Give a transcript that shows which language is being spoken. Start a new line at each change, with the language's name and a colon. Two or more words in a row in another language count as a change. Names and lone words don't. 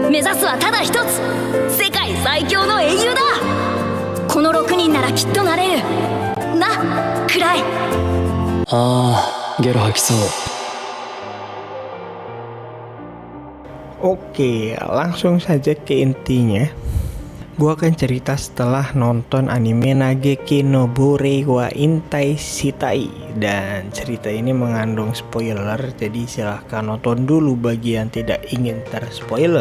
Japanese: 目指すはただ一つ、世界最強の英雄だ。この6人ならきっとなれるな、クライ。ゲロ吐きそう。
Indonesian: Oke, langsung saja ke intinya. Gua akan cerita setelah nonton anime Nageki no Bore wa Intai Shitai. Dan cerita ini mengandung spoiler, jadi silahkan nonton dulu bagi yang tidak ingin terspoiler.